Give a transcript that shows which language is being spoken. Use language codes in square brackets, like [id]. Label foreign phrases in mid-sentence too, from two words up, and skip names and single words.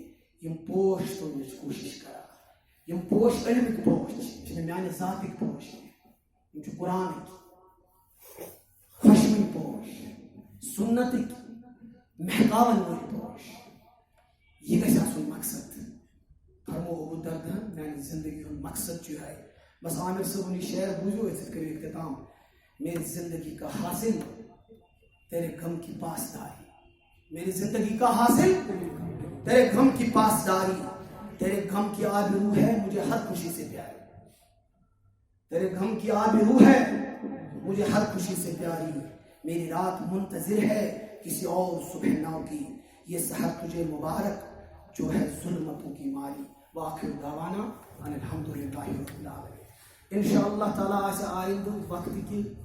[ks] یِم پوش تُلنٕچ کوٗشش کران یِم پوش علمٕکۍ پوش چھِ یِم چھِنہٕ میانہِ ذاتٕکۍ پوش کینٛہہ یِم چھِ قرآنٕکۍ خۄشوٕنۍ پوش سُنتٕکۍ مہکاون وٲلۍ پوش یہِ گژھِ آسُن مقصد فرمو ابو درداہن میانہِ زندگی ہُنٛد مقصد چھُ یِہوے بس عامر صٲبُن یہِ شعر بوٗزِو أسۍ کٔرِو اختتام [ur] میری زندگی کا حاصل تیرے غم کی پاسداری میری زندگی کا حاصل تیرے غم کی پاسداری تیرے غم کی آب روح ہے مجھے ہر خوشی سے پیاری تیرے غم کی آب روح ہے مجھے ہر خوشی سے پیاری میری رات منتظر ہے کسی اور صبح نو کی یہ سحر تجھے مبارک جو ہے ظلمتوں کی ماری [ar] وآخر دعوانا ان الحمدللہ رب العالمین انشاءاللہ تعالیٰ [ks] آسہِ آئندٕ وقت کی